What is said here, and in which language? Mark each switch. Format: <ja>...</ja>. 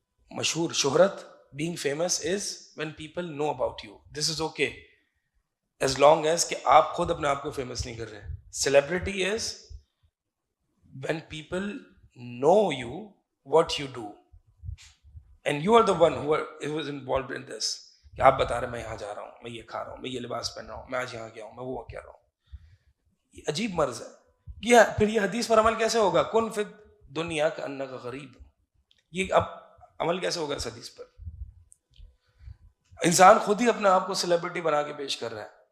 <en>مشہور، شہرت، being famous is when people know about you. This is okay as long as</en> <ur>کہ آپ خود اپنے آپ کو فیمس نہیں کر رہے.</ur> <en>Celebrity is when people know you, what you do, and you are the one who was involved in this.</en> <ur>کہ آپ بتا رہے ہیں میں یہاں جا رہا ہوں، میں یہ کھا رہا ہوں، میں یہ لباس پہن رہا ہوں، میں آج یہاں گیا ہوں، میں وہ کہہ رہا ہوں. یہ عجیب مرض ہے. یہ پھر یہ حدیث پر عمل کیسے ہوگا؟</ur> <ar>کن فی الدنیا کأنک غریب.</ar> <ur>یہ اب عمل کیسے ہوگا اس حدیث پر؟ انسان خود ہی اپنے آپ کو سیلیبریٹی بنا کے پیش کر رہا ہے.</ur>